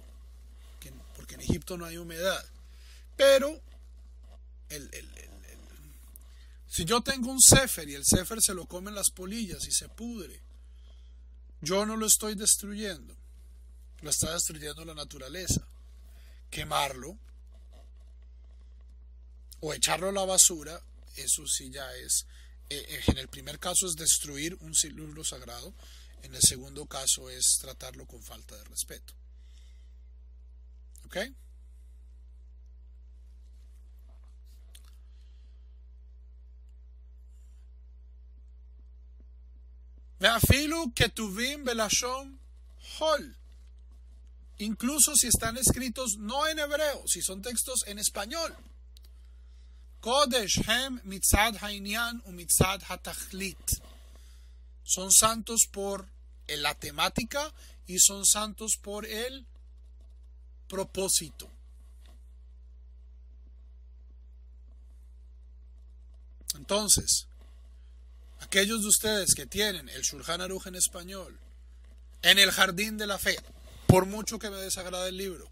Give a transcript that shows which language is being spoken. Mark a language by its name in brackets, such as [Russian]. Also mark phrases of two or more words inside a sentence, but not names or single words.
[Spanish] Porque en Egipto no hay humedad. Pero si yo tengo un sefer y el sefer se lo comen las polillas y se pudre, yo no lo estoy destruyendo, lo está destruyendo la naturaleza. Quemarlo o echarlo a la basura, eso sí ya es, en el primer caso es destruir un libro sagrado, en el segundo caso es tratarlo con falta de respeto. ¿Ok? [Hebrew] ואפילו כתובים בלשון חול, [Spanish] incluso si están escritos no en hebreo, si son textos en español. [Hebrew] קודש הם מצד העניין ומצד התכלית, [Spanish] son santos por la temática y son santos por el propósito. Entonces, aquellos de ustedes que tienen el Shulchan Aruch en español, en el Jardín de la Fe, por mucho que me desagrade el libro.